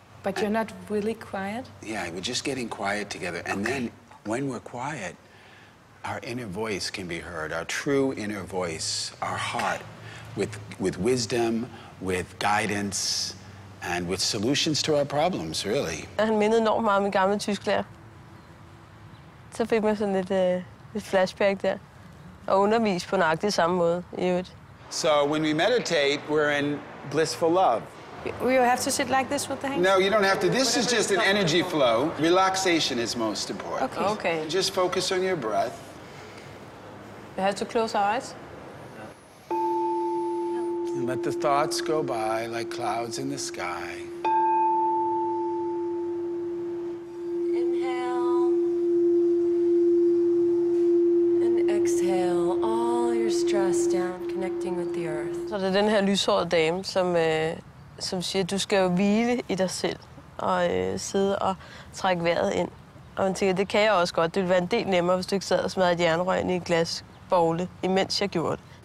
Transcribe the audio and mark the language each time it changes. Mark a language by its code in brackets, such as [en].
[en] But you're not really quiet? Yeah, we're just getting quiet together. And then when we're quiet, our inner voice can be heard, our true inner voice, our heart, with wisdom, with guidance, and with solutions to our problems, really. [da] Han mindede enormt meget om min gamle tysklærer. Så fik man sådan lidt flashback der. Og undervise på nøjagtig samme måde i øvrigt. [en] So when we meditate, we're in blissful love. Will you have to sit like this with the hands? No, you don't have to. This is just an energy flow. Relaxation is most important. Okay. Just focus on your breath. We have to close our eyes. And let the thoughts go by like clouds in the sky. Inhale and exhale all your stress down, connecting with the earth. [da] Så det er den her lyshårede dame, som siger, at du skal jo hvile i dig selv og sidde og trække vejret ind. Og man tænker, det kan jeg også godt. Det ville være en del nemmere, hvis du ikke sad og smadrede et jernrør ind i et glasbogle, imens jeg gjorde det.